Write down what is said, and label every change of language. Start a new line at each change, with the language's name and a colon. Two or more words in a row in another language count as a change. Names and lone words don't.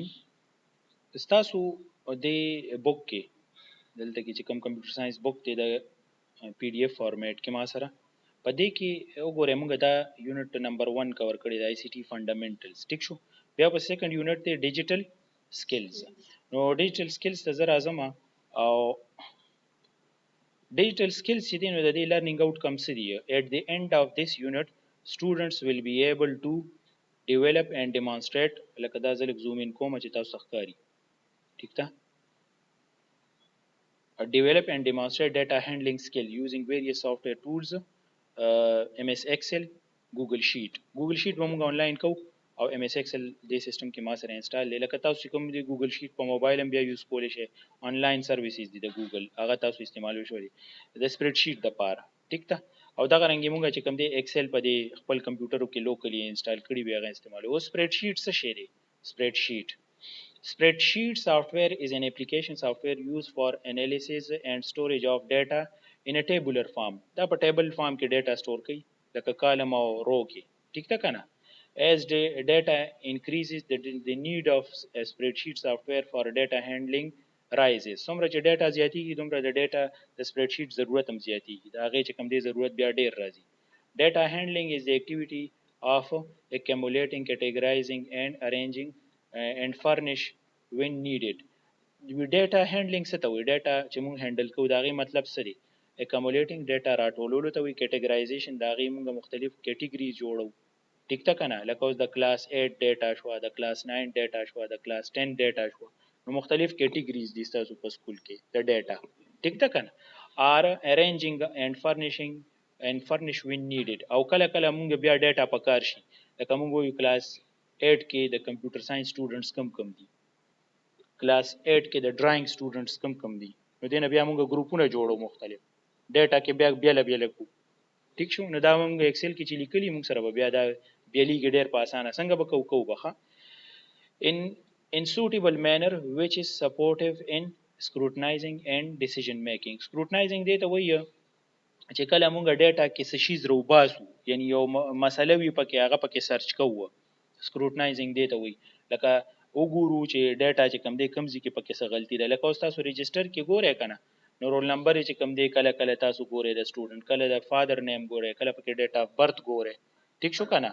Pashto: تاسو د بوک کې دلته کې چې کوم
English: computer science book
Pashto: دی د
English: PDF format
Pashto: کې ما سره په دې کې وګورئ موږ دا
English: unit number
Pashto: 1 کور کړی د
English: ICT fundamentals
Pashto: ټیک شو. بیا په
English: second unit
Pashto: دی
English: digital skills.
Pashto: نو
English: digital skills
Pashto: ته زه راځم او
English: digital skills
Pashto: چې دی نو د دې
English: learning outcomes
Pashto: څه دي.
English: at the end of this unit students will be able to develop and demonstrate
Pashto: لکه دا زه لږ زوم ان کوم چې تاسو ښکاري ٹھیک ده.
English: Develop and demonstrate data handling skill using various software tools, MS Excel, Google Sheet.
Pashto: Google Sheet به موږ آنلاین کوو او MS Excel دې سیستم کې ما سره انسټال دی. لکه تاسو کوم دی Google Sheet په موبایل هم بیا یوز کولی شئ.
English: online services
Pashto: دي د Google هغه تاسو استعمالوي شئ د
English: spread sheet
Pashto: لپاره ټیک ده. او دغه رنګ موږ چې کوم دی ایکسل په دې خپل کمپیوټرو کې لوکلی انسټال کړی وي هغه استعمالوي. او
English: spread sheet
Pashto: څه شی دی؟
English: spread sheet Spreadsheet software is an application software used for analysis and storage of data in a tabular form.
Pashto: دا په
English: table form
Pashto: کې
English: data store
Pashto: کوي لکه column او row کې ٹھیک ده کنه.
English: As the data increases the need of a spreadsheet software for data handling rises.
Pashto: څومره چې data زیاتیږي دومره د data د spreadsheet ضرورت هم زیاتیږي. دا هغه چې کوم دی ضرورت بیا ډیر راځي.
English: Data handling is the activity of accumulating, categorizing and arranging and furnish when needed. data handling
Pashto: څه ته وایي؟ ډیټا چې موږ هینډل کوو دا غي مطلب څه دی؟
English: accumulating data
Pashto: راټولولو ته وایي. کیټګرایزیشن دا غي موږ مختلف کیټګریز جوړو ټیک ده کنه. لکه اوس د کلاس 8 ډیټا شو، د کلاس 9 ډیټا شو، د کلاس 10 ډیټا شو. نو مختلف کیټګریز دي تاسو په سکول کې د ډیټا ټیک ده کنه.
English: ar arranging and furnishing and furnish when needed.
Pashto: او کله کله موږ بیا ډیټا پکار شي لکه موږ وایو کلاس 8 کې د
English: computer science students
Pashto: کم دي، کلاس 8 کې د
English: drawing students
Pashto: کم دي. نو دینه بیا موږ ګروپونه جوړو مختلف ډیټا کې بیا بیل کو ټیک شو. نو دا موږ ایکسل کې چې لیکلي موږ سره بیا دا بیلیږي ډیر په اسانه څنګه به کو بخه
English: in suitable manner which is supportive in scrutinizing and decision making.
Pashto: Scrutinizing دې ته وایي چې کله موږ ډیټا کې څه شي زرو باسو یعنی یو مسله وی پکې هغه پکې سرچ کوو. سکروټنایزینګ دی ته وایي لکه وګورو چې ډیټا چې کم دی کمزې کې پکې څه غلطي ده. لکه اوس تاسو ريجستر کې ګورئ کنه نو
English: roll number
Pashto: چې کم دی کله کله تاسو ګورئ د سټوډنټ، کله د
English: father name
Pashto: ګورئ، کله پکې
English: date of birth
Pashto: ګورئ ټیک شو کنه.